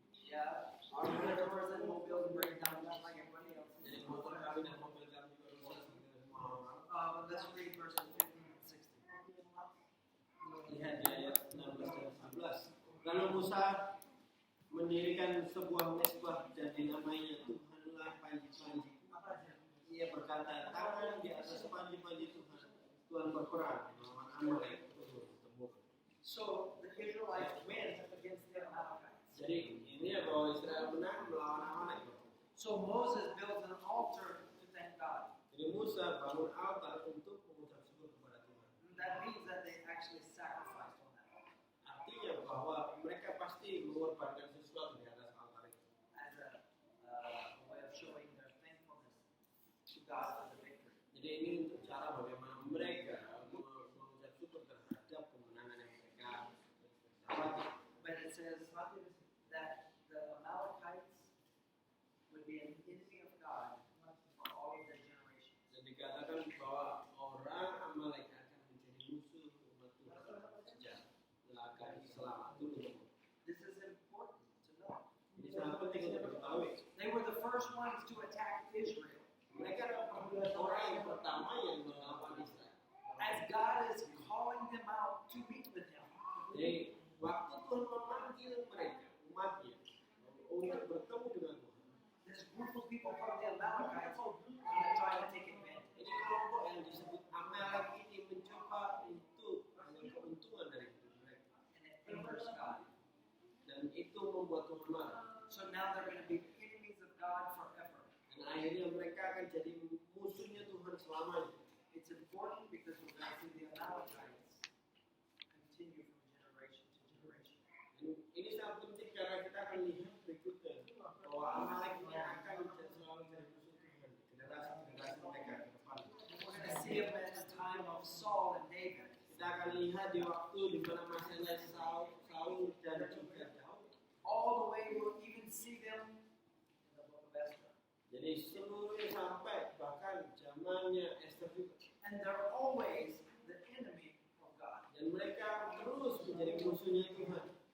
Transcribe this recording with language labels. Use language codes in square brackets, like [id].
[en] Yeah, our motors and mobiles break down just like everybody else. [id] Jadi motor kami dan mobil kami juga rusak seperti semua orang. [en] But let's read verses 15 and 16. [id] Lihat di ayat 16 dan 17. Lalu Musa mendirikan sebuah mezbah dan dinamainya Tuhanlah panji-panji. Ia berkata, tangan di atas panji-panji Tuhan. Tuhan berperang melawan Amalek turun-temurun. [en] So the Israelites win against the Amalekites. [id] Jadi ini ya bahwa Israel menang melawan Amalek. [en] So Moses builds an altar to thank God. [id] Jadi Musa bangun altar untuk mengucap syukur kepada Tuhan. [en] And that means that they actually sacrificed on that altar [id] Artinya bahwa mereka pasti mengorbankan sesuatu di atas altar itu. [en] as a way of showing their thankfulness to God for the victory. [id] Jadi ini untuk cara bagaimana mereka mengucap syukur terhadap kemenangan yang mereka dapati. [en] But it says that the Amalekites would be an enemy of God for all of their generations. [id] Dan dikatakan bahwa orang Amalek akan menjadi musuh umat Tuhan sejak akan selama turun-temurun. [en] This is important to know. [id] Ini sangat penting untuk diketahui. [en] They were the first ones to attack Israel. [id] Mereka adalah orang yang pertama yang melawan Israel. [en] As God is calling them out to meet with Him. [id] Jadi waktu Tuhan memanggil mereka, umatnya, untuk bertemu dengan Tuhan. [en] This group of people from the Amalekites are trying to take advantage. [id] Jadi kelompok yang disebut Amalek ini mencoba untuk mengambil keuntungan dari hidup mereka. [en] And it angers God. [id] Dan itu membuat Tuhan marah. [en] So now they're going to be enemies of God forever. [id] Dan akhirnya mereka akan jadi musuhnya Tuhan selamanya. [en] It's important because we're going to see the Amalekites continue from generation to generation. [id] Dan ini sangat penting karena kita akan lihat berikutnya bahwa Amalek ini akan selalu jadi musuh Tuhan di generasi-generasi mereka ke depan. [en] We're going to see them at the time of Saul and David. [id] Kita akan lihat di waktu di mana masanya Saul dan juga Daud. [en] All the way we'll even see them in the book of Esther. [id] Jadi seluruhnya sampai bahkan zamannya Esther juga. [en] And they're always the enemy of God. [id] Dan mereka terus menjadi musuhnya Tuhan.